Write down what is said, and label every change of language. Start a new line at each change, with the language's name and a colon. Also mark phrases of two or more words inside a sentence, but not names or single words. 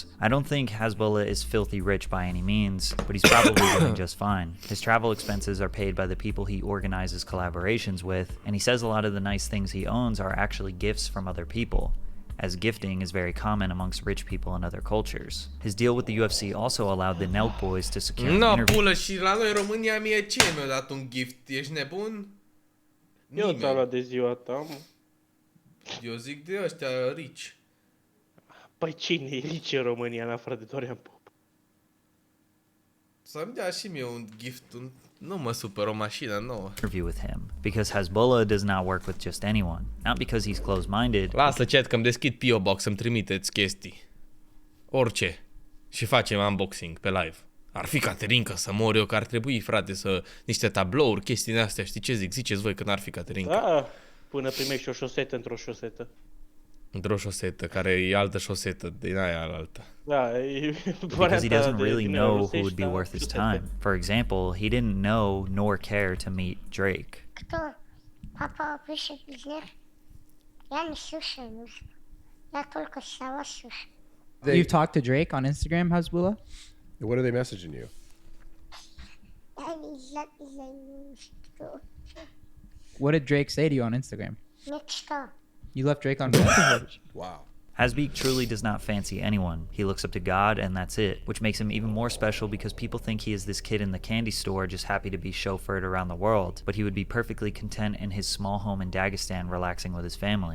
English: I don't think Hasbullah is filthy rich by any means, but he's probably doing just fine. His travel expenses are paid by the people he organizes collaborations with, and he says a lot of the nice things he owns are actually gifts from other people, as gifting is very common amongst rich people in other cultures. His deal with the UFC also allowed the Nelk boys to secure an interview.
Romanian: Pulă, și la noi în România mie cine mi-a dat un gift? Ești nebun? Eu ți-am luat de ziua ta, mă. Eu zic de ăștia rich. Păi cine e rich în România, în afară de Dorian Pop? Să-mi dea și mie un gift, nu mă supăr, o mașină nouă.
English: Interview with him, because Hasbullah does not work with just anyone, not because he's close-minded.
Romanian: Lasă chat că-mi deschid P.O. Box să-mi trimiteți chestii. Orice. Și facem unboxing pe live. Ar fi Caterinca să mor eu, că ar trebui, frate, să niște tablouri, chestii astea, știi ce zic? Ziceți voi că n-ar fi Caterinca. Da, Până primești o șosetă într-o șosetă. Într-o șosetă, care e altă șosetă din aia altă. Da, e
English: Because he doesn't really
Romanian: din
English: know who
Romanian: rusești,
English: would be
Romanian: da,
English: worth his
Romanian: șosete.
English: time. For example, he didn't know nor care to meet Drake.
Russian: Кто? Папа пишет вверх. Я не слушаю музыку. Я только слова слушаю.
English: You've talked to Drake on Instagram, Hasbullah? What are they messaging you?
Russian: Я не знаю, что.
English: What did Drake say to you on Instagram?
Russian: Ничто.
English: You left Drake on red? Wow. Hasbeek truly does not fancy anyone. He looks up to God and that's it, which makes him even more special because people think he is this kid in the candy store just happy to be chauffeured around the world, but he would be perfectly content in his small home in Dagestan relaxing with his family.